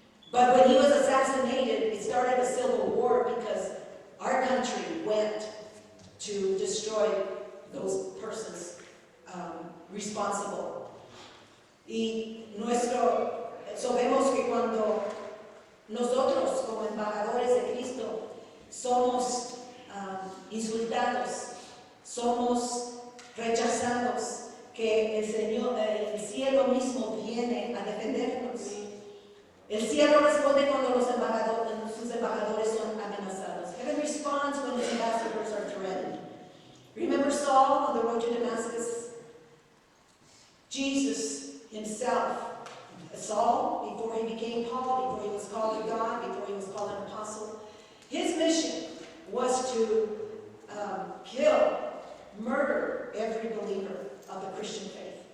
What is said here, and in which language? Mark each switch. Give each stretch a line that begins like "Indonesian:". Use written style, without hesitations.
English: But when he was assassinated, it started a civil war because our country went to destroy those persons responsible.
Spanish: Y sabemos que cuando nosotros como embajadores de Cristo somos insultados, somos rechazados, que el cielo mismo viene a defendernos. El cielo responde cuando sus embajadores son amenazados.
English: Heaven responds when his ambassadors are threatened. Remember Saul on the road to Damascus? Jesus himself, Saul, before he became Paul, before he was called to God, before he was called an apostle, his mission was to kill, murder every believer of the Christian faith.